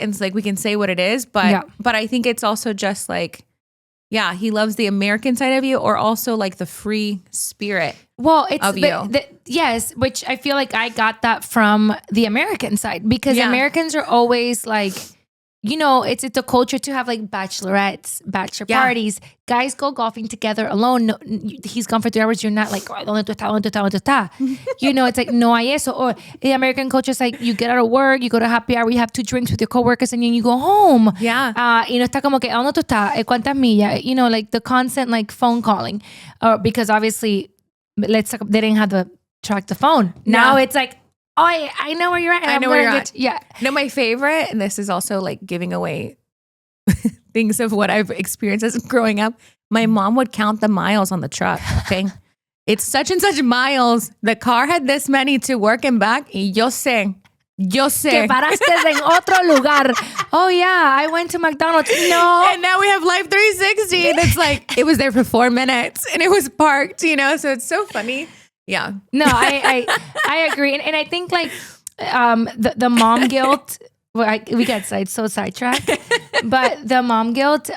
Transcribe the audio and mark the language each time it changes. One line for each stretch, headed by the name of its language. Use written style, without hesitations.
English: And it's like, we can say what it is, but I think it's also just like, yeah, he loves the American side of you or also like the free spirit of you. Yes, which I feel like I got that from the American side because Americans are always like, you know, it's a culture to have like bachelorettes, bachelor parties. Guys go golfing together alone. No, he's gone for 3 hours. You're not like,
Spanish: ¿Dónde tú estás? ¿Dónde tú estás?
English: ¿Dónde tú estás? You know, it's like,
Spanish: no hay eso.
English: Or the American culture is like, you get out of work, you go to happy hour, you have 2 drinks with your coworkers, and then you go home. Yeah.
Spanish: Y no está como que, ¿dónde tú estás? ¿Cuántas millas?
English: You know, like the constant like phone calling. Because obviously, they didn't have to track the phone. Now it's like, oh, I know where you're at. I know where you're at. Yeah. No, my favorite, and this is also like giving away things of what I've experienced as growing up. My mom would count the miles on the truck. Okay. It's such and such miles. The car had this many to work and back.
Spanish: Y yo sé. Que paraste en otro lugar.
English: Oh yeah, I went to McDonald's. No. And now we have Life 360. And it's like, it was there for 4 minutes and it was parked, you know? So it's so funny. Yeah. No, I agree. And I think like The mom guilt. Well, we got so sidetracked, but the mom guilt.